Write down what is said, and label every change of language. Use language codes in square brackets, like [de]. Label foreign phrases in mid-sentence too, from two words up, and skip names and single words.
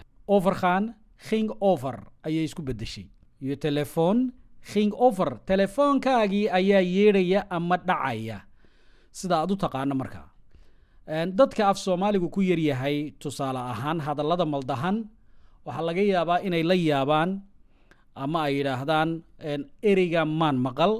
[so] Overgaan [nl] ging over [so] ayay isku bedeshay. [nl] Je telefoon ging over. [so] Telefoonkaagii ayaa yeedhaya ama dhacaya. Sida aad u taqaano markaa. Dadka af Soomaaligu ku yar yahay tusaale ahaan hadallada maldahan waxaa laga yaabaa inay la yaabaan ama ay yidhaahdaan ereyga maan maqal.